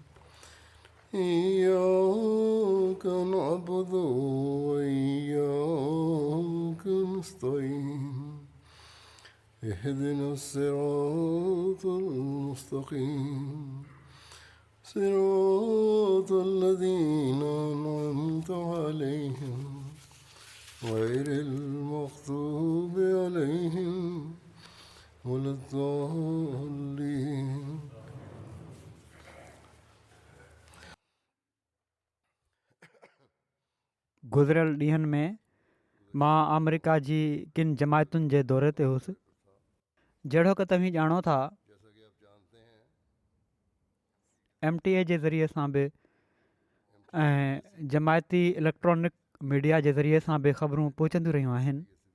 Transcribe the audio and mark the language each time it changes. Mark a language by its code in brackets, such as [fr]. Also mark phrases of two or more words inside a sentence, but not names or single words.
[ar] إياك نعبد وإياك نستعين اهدنا الصراط المستقيم صراط الذين أنعمت عليهم غير المغضوب عليهم ولا الضالين. [sd] गुज़िरियल ॾींहनि में मां अमेरिका जी किन जमायतुनि जे दौरे ते हुउसि। जहिड़ो की तव्हीं ॼाणो था, MTA जे ज़रिए सां बि ऐं जमायती [en] electronic media [sd] जे ज़रिए सां बि ख़बरूं पहुचंदियूं रहियूं आहिनि।